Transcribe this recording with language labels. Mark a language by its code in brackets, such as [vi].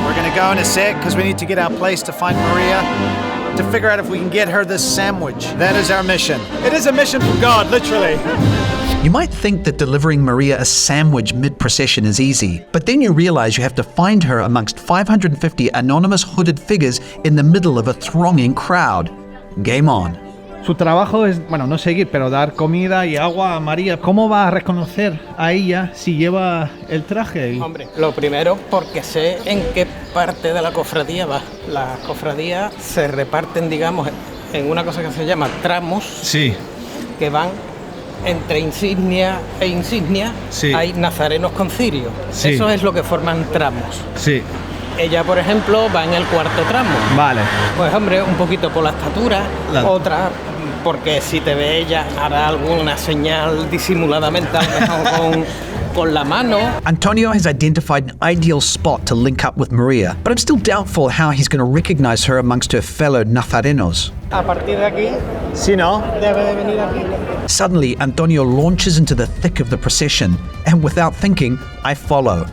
[en] We're going to go in a sec because we need to get our place to find Maria, to figure out if we can get her this sandwich. That is our mission. It is a mission from God, literally. You might think that delivering Maria a sandwich mid-procession is easy, but then you realize you have to find her amongst 550 anonymous hooded figures in the middle of a thronging crowd. Game on. [es] Su trabajo es, bueno, no seguir, pero dar comida y agua a María. ¿Cómo va a reconocer a ella si lleva el traje? Hombre, lo primero porque sé en qué parte de la cofradía va. Las cofradías se reparten, digamos, en una cosa que se llama tramos, Sí. que van entre insignia e insignia. Sí. Hay nazarenos con cirio. Sí. Eso es lo que forman tramos. Sí. Ella, por ejemplo, va en el cuarto tramo. Vale. Pues hombre, un poquito por la estatura, otra porque si te ve ella hará alguna señal disimuladamente, a lo mejor con la mano. [en] Antonio has identified an ideal spot to link up with Maria, but I'm still doubtful how he's going to recognize her amongst her fellow nazarenos. [es] A partir de aquí, Si no, debe de venir aquí. [en] Suddenly, Antonio launches into the thick of the procession, and without thinking, I follow.